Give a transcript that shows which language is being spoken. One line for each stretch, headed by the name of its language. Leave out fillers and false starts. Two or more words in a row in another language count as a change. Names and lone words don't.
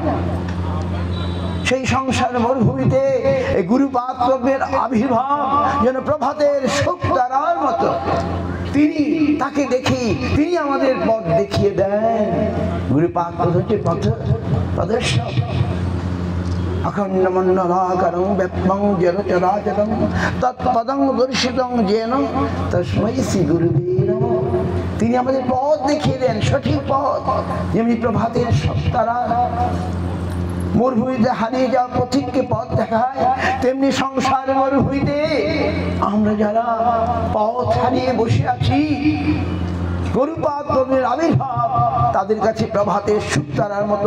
Bangla: সেই সংসার মরুভূমিতে এই গুরুপাদের আবির্ভাব যেন প্রভাতের শুকতারার মতো। তিনি, তাকে দেখি, তিনি আমাদের পথ দেখিয়ে দেন। গুরুপাদ হচ্ছে পথ প্রদর্শক।
Sanskrit: अखंड मंडलाकारं व्याप्तं जगच्चराचरं तत्पदं दर्शितं येन तस्मै श्री गुरुवे नमः।
Bangla: তিনি আমাদের পথ দেখিয়ে দেন, সঠিক পথ। যেমনি প্রভাতের শুকতারা মরুভূমিতে হারিয়ে যাওয়া পথিককে পথ দেখায়, তেমনি সংসার মরুভূমিতে আমরা যারা পথ হারিয়ে বসে আছি, গুরুপাদের আবির্ভাব তাদের কাছে প্রভাতের শুকতারার মতো।